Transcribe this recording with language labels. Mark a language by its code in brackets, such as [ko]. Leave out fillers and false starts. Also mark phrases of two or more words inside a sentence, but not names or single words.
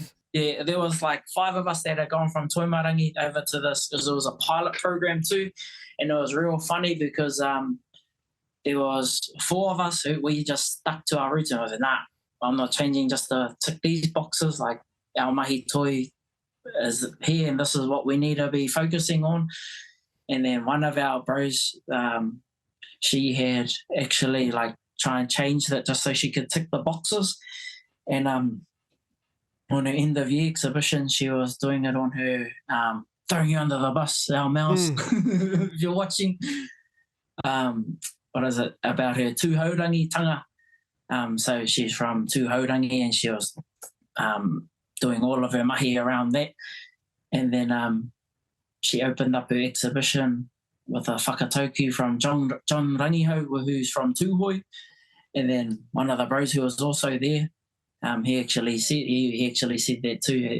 [en] Yeah, there was like 5 of us that had gone from Toimarangi over to this because it was a pilot program too, and it was real funny because there was 4 of us who we just stuck to our roots, and I was like, nah, I'm not changing just to tick these boxes. Like our [mi] mahi toi [en] is here, and this is what we need to be focusing on. And then one of our bros, she had actually like try and change that just so she could tick the boxes, and on her end of year exhibition, she was doing it on her throwing you under the bus, our mouse. If you're watching, what is it about her tūhaurangi tanga? So she's from tūhaurangi, and she was doing all of her mahi around that. And then she opened up her exhibition with a whakatauki from John Rangiho, who's from Tūhoi. And then one of the bros who was also there, he actually said that too.